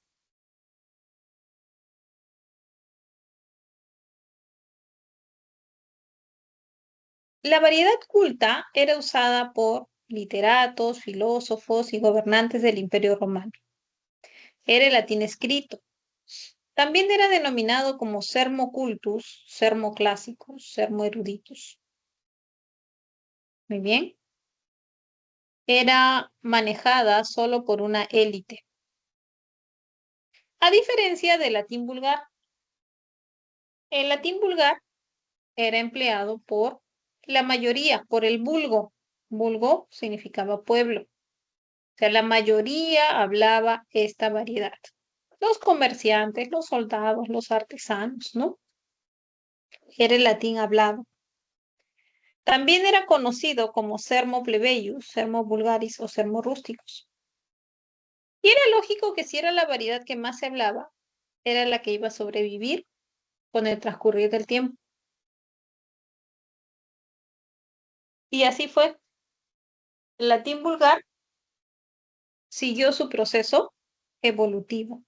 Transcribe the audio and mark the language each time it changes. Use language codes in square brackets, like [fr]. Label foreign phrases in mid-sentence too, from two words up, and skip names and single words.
[es] La variedad culta era usada por literatos, filósofos y gobernantes del Imperio Romano. Era el latín escrito. También era denominado como [la] sermo cultus, sermo clásicos, sermo eruditus. [es] Muy bien. era manejada solo por una élite. A diferencia del latín vulgar. El latín vulgar era empleado por la mayoría, por el vulgo. Vulgo significaba pueblo. O sea, la mayoría hablaba esta variedad. Los comerciantes, los soldados, los artesanos, ¿no? Era el latín hablado. También era conocido como [la] sermo plebeius, sermo vulgaris [es] o [la] sermo rústicos. [es] Y era lógico que si era la variedad que más se hablaba, era la que iba a sobrevivir con el transcurrir del tiempo. Y así fue. El latín vulgar siguió su proceso evolutivo.